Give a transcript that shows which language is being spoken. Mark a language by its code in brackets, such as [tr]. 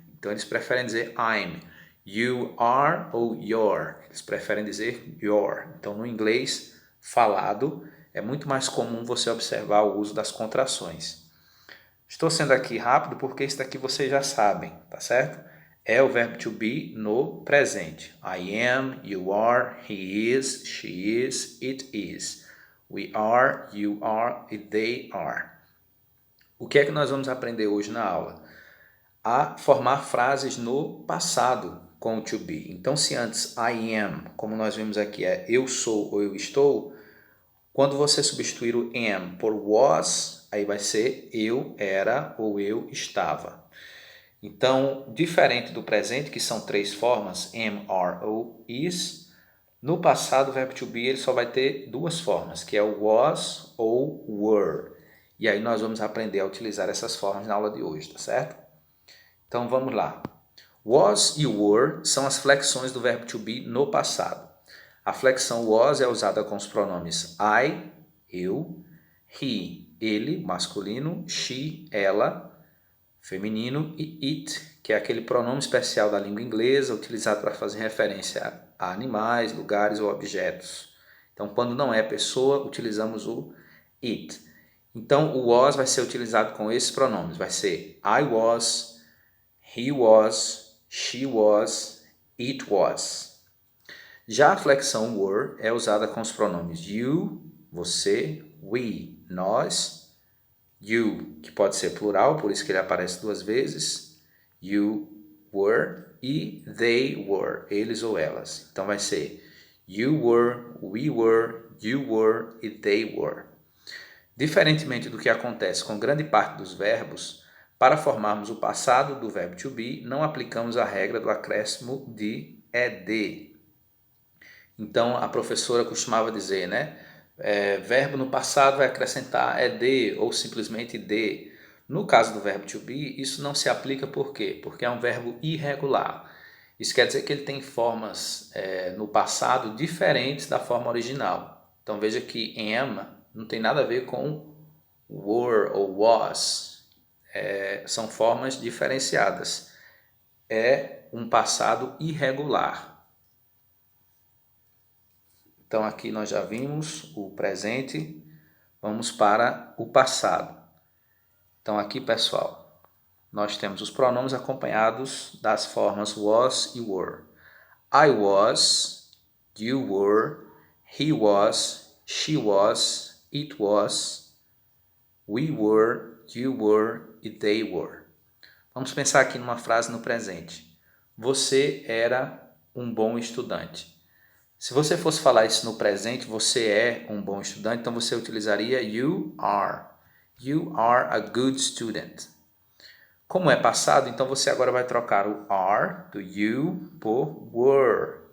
[pt] Então eles preferem dizer I'm. [en] You are [pt] ou your. Eles preferem dizer your. Então no inglês falado é muito mais comum você observar o uso das contrações. Estou sendo aqui rápido porque isso daqui vocês já sabem, tá certo? É o verbo to be no presente. [en] I am, you are, he is, she is, it is. We are, you are e they are. [pt] O que é que nós vamos aprender hoje na aula? A formar frases no passado com o to be. Então, se antes I am, como nós vimos aqui, é eu sou ou eu estou, quando você substituir o am por was, aí vai ser eu era ou eu estava. Então, diferente do presente, que são três formas, am, are ou is, no passado o verbo to be ele só vai ter duas formas, que é o was ou were. E aí nós vamos aprender a utilizar essas formas na aula de hoje, tá certo? Então vamos lá. Was e were são as flexões do verbo to be no passado. A flexão was é usada com os pronomes I, eu, he, ele, masculino, she, ela, feminino, e it, que é aquele pronome especial da língua inglesa utilizado para fazer referência a animais, lugares ou objetos. Então, quando não é pessoa, utilizamos o it. Então, o was vai ser utilizado com esses pronomes. Vai ser [en] I was, he was, she was, it was. [pt] Já a flexão were é usada com os pronomes you, você, we, nós, you, que pode ser plural, por isso que ele aparece duas vezes, you were, e they were, eles ou elas. Então vai ser [en] you were, we were, you were e they were. [pt] Diferentemente do que acontece com grande parte dos verbos, para formarmos o passado do verbo to be, não aplicamos a regra do acréscimo de ed. Então a professora costumava dizer, né? Verbo no passado vai acrescentar ed ou simplesmente de. No caso do verbo to be, isso não se aplica por quê? Porque é um verbo irregular. Isso quer dizer que ele tem formas no passado diferentes da forma original. Então veja que am não tem nada a ver com were ou was. São formas diferenciadas. É um passado irregular. Então aqui nós já vimos o presente, vamos para o passado. Então aqui, pessoal, nós temos os pronomes acompanhados das formas was e were. [en] I was, you were, he was, she was, it was, we were, you were e they were. [pt] Vamos pensar aqui numa frase no presente. Você era um bom estudante. Se você fosse falar isso no presente, você é um bom estudante, então você utilizaria [en] you are. You are a good student. [pt] Como é passado, então você agora vai trocar o are do you por were.